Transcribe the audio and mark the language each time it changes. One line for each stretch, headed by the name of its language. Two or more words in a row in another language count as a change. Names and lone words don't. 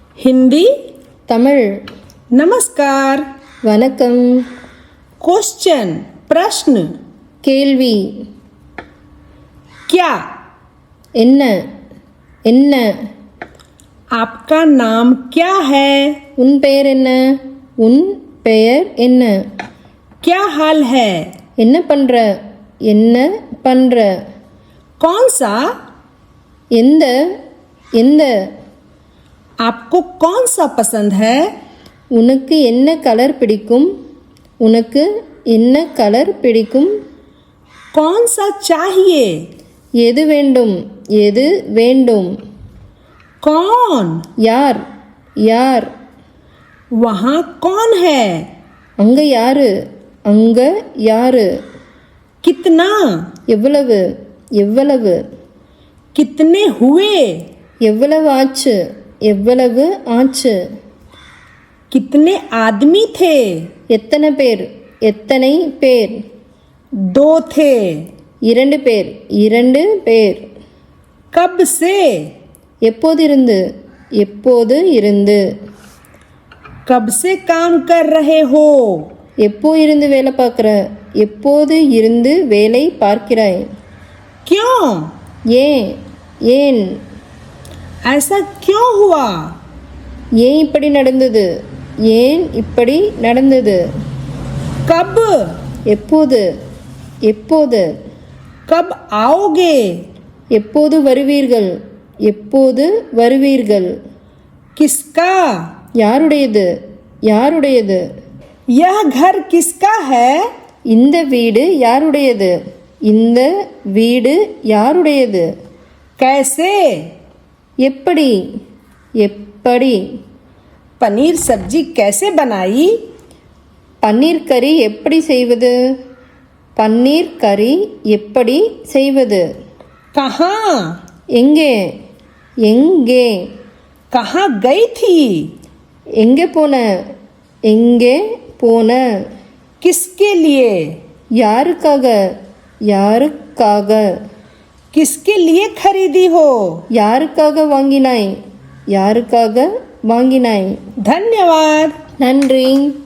Hindi: हिंदी
Tamil: தமிழ்
Hindi: नमस्कार
Tamil: வணக்கம்
Hindi: क्वेश्चन प्रश्न
Tamil: கேள்வி
Hindi: क्या
Tamil: என்ன என்ன
Hindi: आपका नाम क्या है
Tamil: உன் பெயர் என்ன உன் பெயர் என்ன
Hindi: क्या हाल है
Tamil: என்ன பண்ற என்ன பண்ற
Hindi: कौन सा
Tamil: எந்த எந்த
Hindi: आपको कौन सा पसंद है
Tamil: உனக்கு என்ன கலர் பிடிக்கும் உனக்கு என்ன கலர் பிடிக்கும்
Hindi: कौन सा चाहिए
Tamil: எது வேண்டும் எது வேண்டும்
Hindi: कौन
Tamil: யார் யார்
Hindi: वहाँ कौन है
Tamil: அங்க யாரு அங்க யாரு
Hindi: कितना
Tamil: எவ்வளவு எவ்வளவு
Hindi: कितने हुए
Tamil: எவ்வளவு ஆச்சு எவ்வளவு ஆச்சு
Hindi: कितने आदमी थे
Tamil: எத்தனை பேர் எத்தனை பேர்
Hindi: दो थे
Tamil: இரண்டு பேர் இரண்டு பேர்
Hindi: कब से
Tamil: எப்போது இருந்து எப்போது இருந்து
Hindi: कब से काम कर रहे हो
Tamil: எப்போ இருந்து வேலை பார்க்குற எப்போது இருந்து வேலை பார்க்கிறாய்
Hindi: क्यों
Tamil: ஏன் ஏன்
Hindi: ऐसा क्यों हुआ
Tamil: ஏன் இப்படி நடந்தது ஏன் இப்படி நடந்தது
Hindi: कब
Tamil: எப்போது எப்போது
Hindi: कब आओगे
Tamil: எப்போது வருவீர்கள் எப்போது வருவீர்கள்
Hindi: किसका
Tamil: யாருடையது யாருடையது
Hindi: यह घर किसका है
Tamil: இந்த வீடு யாருடையது இந்த வீடு யாருடையது
Hindi: कैसे
Tamil: எப்படி எப்படி
Hindi: पनीर सब्जी कैसे बनाई
Tamil: பன்னீர் கறி எப்படி செய்வது பன்னீர் கறி எப்படி செய்வது
Hindi: कहाँ
Tamil: எங்கே எங்கே
Hindi: कहाँ गई थी
Tamil: எங்கே போன எங்கே போன
Hindi: किसके लिए
Tamil: யாருக்காக யாருக்காக
Hindi: किसके लिए खरीदी हो
Tamil: யாருக்காக வாங்கினாய் யாருக்காக வாங்கினாய்
Hindi: धन्यवाद
Tamil: நன்றி